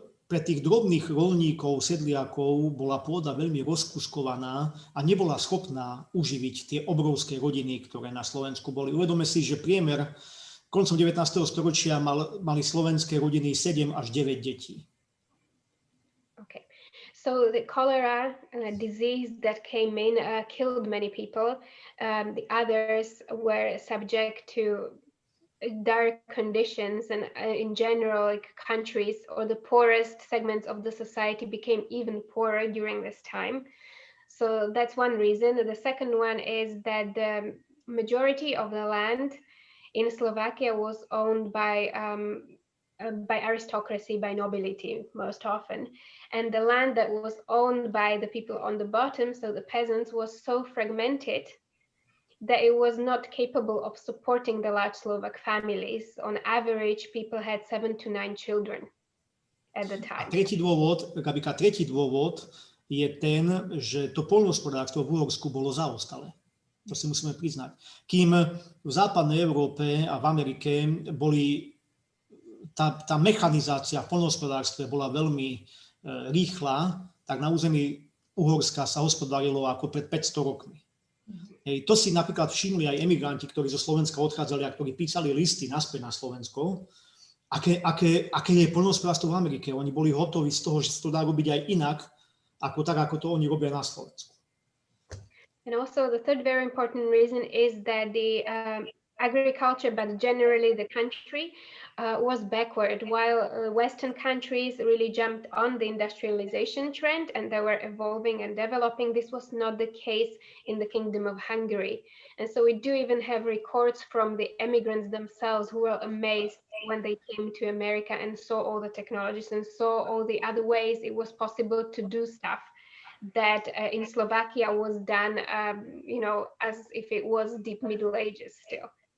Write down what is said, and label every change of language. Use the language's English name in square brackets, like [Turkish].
[Slovak] pre tých drobných roľníkov, sedliakov bola pôda veľmi rozkuskovaná a nebola schopná uživiť tie obrovské rodiny, ktoré na Slovensku boli. Uvedome si, že priemer koncom 19. storočia mali slovenské rodiny 7 až 9 detí. [English] Okay, so the cholera disease that came in killed many people. The others were subject to dire conditions, and in general, like countries or the poorest segments of the society became even poorer during this time. So that's one reason. The second one is that the majority of the land in Slovakia was owned by aristocracy, by nobility most often. And the land that was owned by the people on the bottom, so the peasants, was so fragmented that it was not capable of supporting the large Slovak families. On average, people had 7 to 9 children at the time. [Slovak] A tretí dôvod, Gabika, tretí dôvod je ten, že to poľnohospodárstvo v Uhorsku bolo zaostalé. To si musíme priznať. Kým v západnej Európe a v Amerike tá mechanizácia v poľnohospodárstve bola veľmi rýchla, tak na území Uhorska sa hospodárilo ako pred 500 rokmi. Hej, to si napríklad všimli aj emigranti, ktorí zo Slovenska odchádzali a ktorí písali listy naspäť na Slovensko, aké je poľnohospodárstvo v Amerike. Oni boli hotoví z toho, že sa to dá robiť aj inak, ako to oni robia na Slovensku. [English] And also the third very important reason is that the agriculture, but generally the country, was backward, while Western countries really jumped on the industrialization trend and they were evolving and developing. This was not the case in the Kingdom of Hungary. And so we do even have records from the immigrants themselves who were amazed when they came to America and saw all the technologies and saw all the other ways it was possible to do stuff that in Slovakia was done, as if it was deep Middle Ages still.